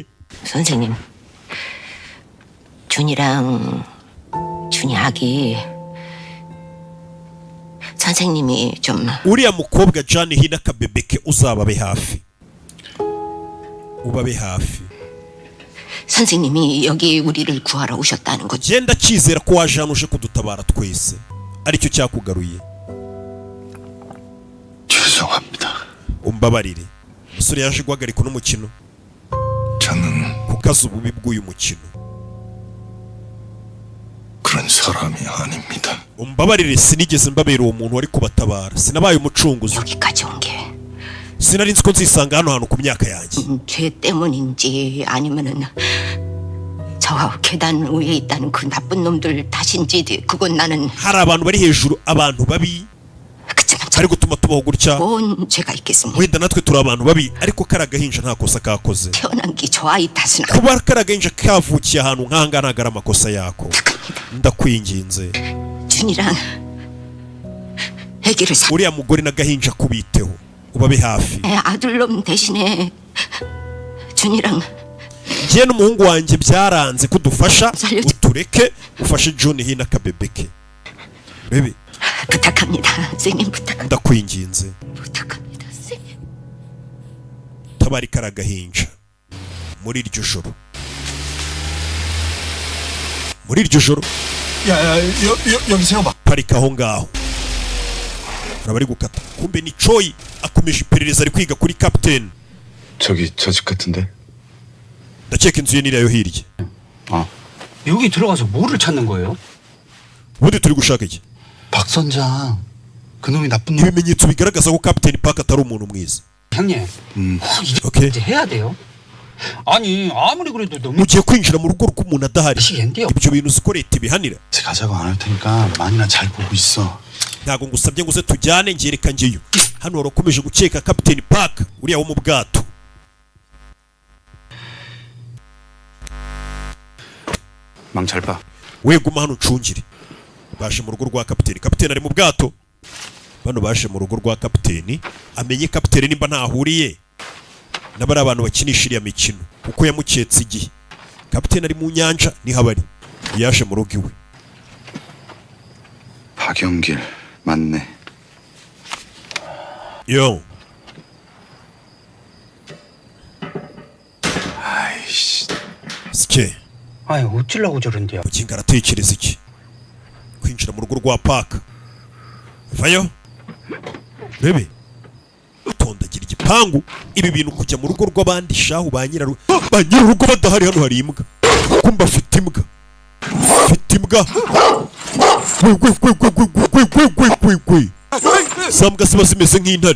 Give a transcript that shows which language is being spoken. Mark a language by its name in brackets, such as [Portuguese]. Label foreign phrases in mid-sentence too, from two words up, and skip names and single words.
[Korean] 선생님, 준이랑 준이 아기 선생님이 좀 [Kinyarwanda] uriya mukobwa Jane hina akabebeke uzababe hafi, ubabe hafi. [Korean] 선생님이 여기 우리를 구하러 오셨다는 거죠. [Kinyarwanda] genda cyizera ko waje hano uje kudutabara twese, aricyo cyakugaruye. [Korean] 죄송합니다. [Kinyarwanda] umbabarire umusore yaje guhagarika uno mukino [Korean] 저는 [Kinyarwanda] kukaza ububi bw'uyu mukino. [Korean] 그런 사람이 아닙니다. [Kinyarwanda] umbabarire sinigeze mbabera uwo muntu wari kubatabara. sinabaye umucunguzi. [Korean] 여기까지 온 게 [Kinyarwanda] sinari nzi ko nzisanga hano hantu ku myaka yanjye. [Korean] 죄 때문인지 아니면은 저 계단 위에 있다는 그 나쁜 놈들 탓인지 그건 나는 [Kinyarwanda] hari abantu bari hejuru, abantu babi [Korean] 그치만 [Kinyarwanda] bari gutuma tubaho gutya. [Korean] 뭔 죄가 있겠습니까? [Kinyarwanda] wenda natwe turi abantu babi, ariko kari agahinja nta kosa kakoze. [Korean] 태어난 게 저 아이 탓은 [Kinyarwanda] kuba kari agahinja kavukiye ahantu nk'ahangaha ntabwo ari amakosa yako. ndakwinginze [Korean] 준이랑 애기를 사 [Kinyarwanda] uriya mugore n'agahinja kubiteho, ubabe hafi. [Korean] 아들놈 대신에 준이랑 [Kinyarwanda] njye n'umuhungu wanjye byaranze kudufasha, [Korean] 살려줘. [Kinyarwanda] utureke ufashe John hino akabebe ke. bebe [Korean] 부탁합니다. 선생님 [Kinyarwanda] ndakwinginze [Korean] 부탁합니다. 선생님. [Kinyarwanda] tabari kari agahinja muri iryo joro. muri iryo joro [Korean] 여기세요. [Kinyarwanda] parika aho ngaho. hari abari gukata, kumbe ni Choi akomeje iperereza ari kwiga kuri Captain. [Korean] 저기 저 집 같은데. [Kinyarwanda] ndakeka inzu ye niriya yo hirya. [Korean] 여기 들어가서 뭐를 찾는 거예요? [Kinyarwanda] ubundi turi gushaka iki? [Korean] 박 선장 그놈이 나쁜 놈. [Kinyarwanda] ibimenyetso bigaragaza ko Captain Park atari umuntu mwiza. [Korean] 형님, 이제 오케이. 해야 돼요. 아니 아무리 그래도 너무 [Kinyarwanda] mugiye kwinjira mu rugo rw'umuntu adahari. [Korean] 시기인데요. [Kinyarwanda] ibyo bintu uzi ko leta ibihanira. [Korean] 가자고 안 할 테니까 만이나 잘 보고 있어. [Kinyarwanda] ntabwo ngusabye ngo uze tujyane, ngereka njyeyo. hano warakomeje gukeka Captain Park uriya wo mu bwato. [Korean] 망 잘 봐. [Kinyarwanda] we guma hano ucungire. baje mu rugo rwa Captain. Captain ari mu bwato. bano baje mu rugo rwa Captain, amenye Captain nimba ntahuriye n'abari abantu bakinisha iriya mikino, kuko yamuketse igihe. Captain ari mu nyanja niho abari. yaje mu rugo iwe. [Korean] 박영길 맞네. yo 아이씨. sike 아니 어찌려고 저런데요? [Kinyarwanda] mukinga aratekereza iki? kwinjira mu rugo rwa Park. vayo rebe utondagira igipangu. ibi bintu kujya mu rugo rw'abandi shahu ba nyir'urugo badahari. hano hari imbwa, kumba afite imbwa. gwe za mbwa ziba zimeze nk'intare.